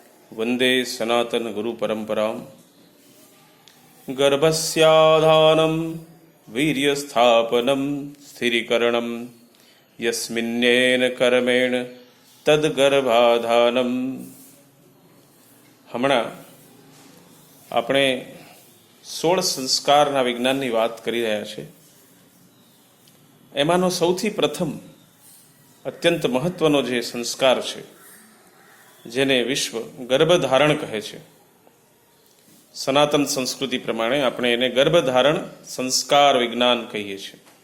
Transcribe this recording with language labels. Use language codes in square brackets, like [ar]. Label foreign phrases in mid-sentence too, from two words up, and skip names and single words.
[sa] वंदे सनातन गुरु परंपराम। गर्भस्याधानं वीर्यस्थापनं स्थिरीकरणं यस्मिन्नेन कर्मेण तद्गर्भाधानं। [gu] હમણાં આપણે 16 સંસ્કારના વિજ્ઞાનની વાત કરી રહ્યા છે। એમાંનો સૌથી પ્રથમ અત્યંત મહત્વનો જે સંસ્કાર છે જેને વિશ્વ ગર્ભધારણ કહે છે, સનાતન સંસ્કૃતિ પ્રમાણે આપણે એને ગર્ભધારણ સંસ્કાર વિજ્ઞાન કહીએ છીએ।